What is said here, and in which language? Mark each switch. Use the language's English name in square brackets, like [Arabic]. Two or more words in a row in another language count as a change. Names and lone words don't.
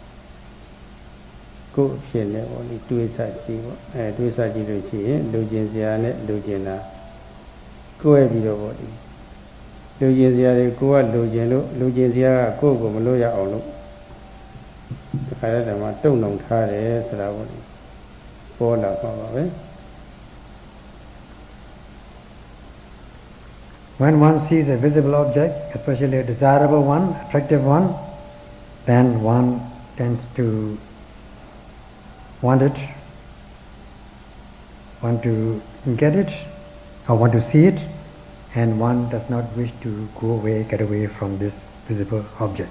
[Burmese] ကိုယ်အဖြစ်နဲ့ပေါ့လေတွေးဆကြည့်ပေါ့တွေးဆကြည့်လို့ရှိရင်လူကျင်စရာနဲ့လူကျင်တာကိုယ်ပြီးတော့ပေါ့လေလူကျင်စရာတွေကိုယ်ကလူကျင်လို့လူကျင်စရာကကိုယ့်ကိုမလွတ်ရအောင်လို့ဒီခါရတဲ့မှာတုံနှောင်ထားတယ်ဆိုတာပေါ့လေပေါ်လာပါပါပဲ [English] When one sees a visible object, especially a desirable one, attractive one, then one tends to want it, want to get it, or want to see it, and one does not wish to go away, get away from this visible object.